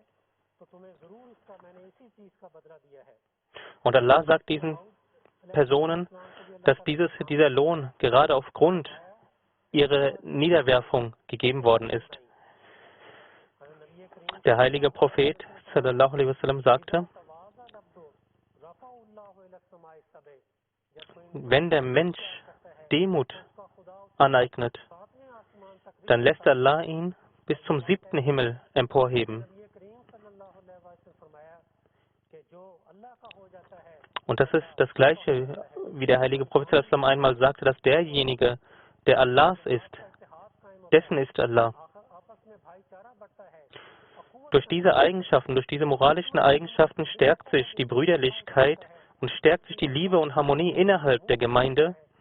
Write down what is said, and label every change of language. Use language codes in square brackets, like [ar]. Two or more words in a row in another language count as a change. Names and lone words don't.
[de] Und Allah sagt diesen Personen, dass dieser Lohn gerade aufgrund ihrer Niederwerfung gegeben worden ist. Der heilige Prophet [ar] صلى الله عليه وسلم [de] sagte, wenn der Mensch Demut aneignet, dann lässt Allah ihn bis zum 7. Himmel emporheben. Und das ist das Gleiche, wie der heilige Prophet [ar] صلى الله عليه وسلم [de] einmal sagte, dass derjenige, der Allahs ist, dessen ist Allah. Durch diese Eigenschaften, durch diese moralischen Eigenschaften stärkt sich die Brüderlichkeit und stärkt sich die Liebe und Harmonie innerhalb der Gemeinde.